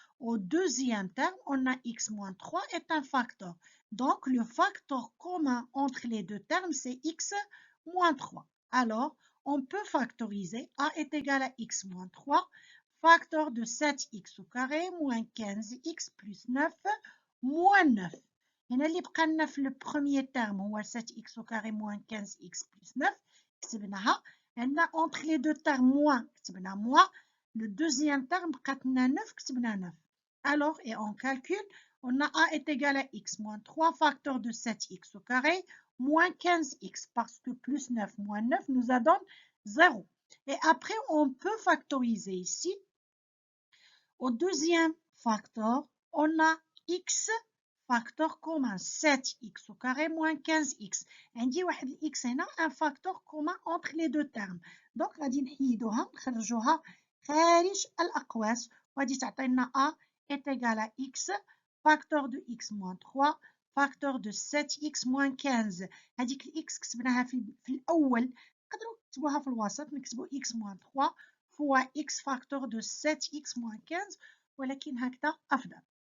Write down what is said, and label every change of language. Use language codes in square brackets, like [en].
[fr] Au deuxième terme, on a x moins 3 est un facteur. Donc, le facteur commun entre les deux termes, c'est x moins 3. Alors, on peut factoriser. A est égal à x moins 3, facteur de 7x au carré, moins 15x plus 9, moins 9. [ar] هنا اللي بقى لنا في البروميير تيرم هو [fr] 7x au carré moins 15x plus 9 [ar] كتبناها. [fr] هنا entre les deux termes moins [ar] كتبنا [fr] moins. Le deuxième terme [ar] بقات لنا 9 كتبنا 9. [fr] Alors, et on calcule, on a a est égal à x moins 3 facteur de 7x au carré moins 15x parce que plus 9 moins 9 nous a donné 0. Et après, on peut factoriser ici. Au deuxième facteur, on a x facteur commun 7x au carré moins 15x. [ar] عندي واحد x هنا [fr] un facteur commun entre les deux termes. [ar] Donc غادي نحيدوها نخرجوها خارج الأقواس وغادي تعطينا [fr] a est égal à x facteur de x moins 3 facteur de 7x moins 15 [ar] هذيك الإكس كتبناها في الأول نقدروا نكتبوها في الوسط [fr] نكتبوا x moins 3 fois x facteur de 7x moins 15 [ar] ولكن هكذا أفضل.